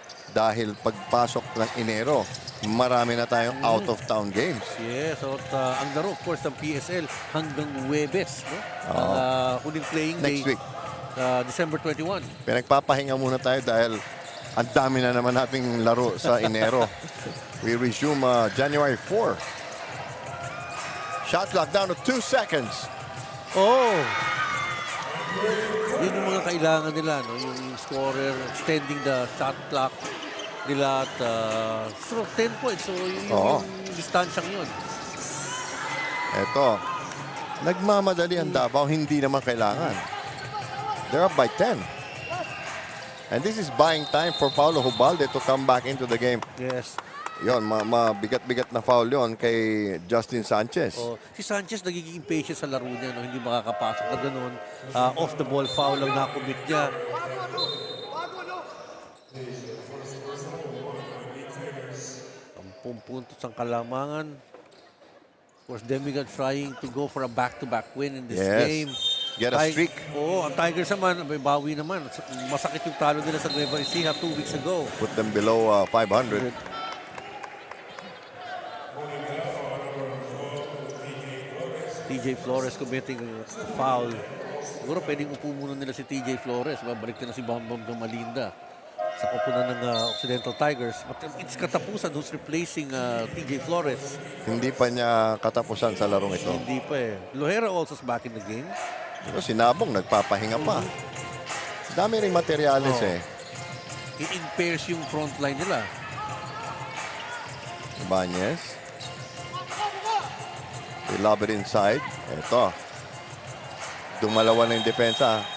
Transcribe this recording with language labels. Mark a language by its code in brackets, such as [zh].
[tl] Dahil pagpasok ng Enero, marami na tayong out-of-town games. Yes, so ang laro, [en] of course, [tl] ng PSL hanggang Huwebes. No? Huling playing [en] next day. Week. December 21. [tl] Pinagpapahinga muna tayo dahil ang dami na naman nating laro sa Enero. [en] We resume January 4. Shot clock down to 2 seconds. Oh! [tl] Yun yung mga kailangan nila, no? [en] Yung scorer, extending the shot clock nila at 10 points. [tl] So, yung distansyang yun. Eto, nagmamadali ang Davao, hindi naman kailangan. [en] They're up by 10. And this is buying time for Paulo Hubalde to come back into the game. Yes. [tl] Yon, mabigat-bigat na foul yon kay Justin Sanchez. Si Sanchez nagiging impatient sa laro niya, no? Hindi makakapasok na ganun. [en] Off the ball foul lang nakumit niya. [tl] Sampung puntos ang kalamangan. [en] Of course, Demigods trying to go for a back-to-back win in this game. Get a streak. [tl] Ang Tigers naman, may bawi naman. Masakit yung talo nila sa Nueva Ecija 2 weeks ago. [en] Put them below 500. TJ Flores committing foul. [tl] Siguro pwedeng upo muna nila si TJ Flores. Babalik na si Bam Bam Malinda. sa koponan ng Occidental Tigers. [en] But it's Katapusan who's replacing TJ Flores. [tl] Hindi pa niya katapusan sa larong ito. Hindi pa eh. [en] Lohera also is back in the game. [tl] Pero si Nabong nagpapahinga pa. Dami ring materyales eh. I-impairs yung front line nila. Ibanez. [en] They lob it inside. [tl] Ito. Dumalawa na yung depensa.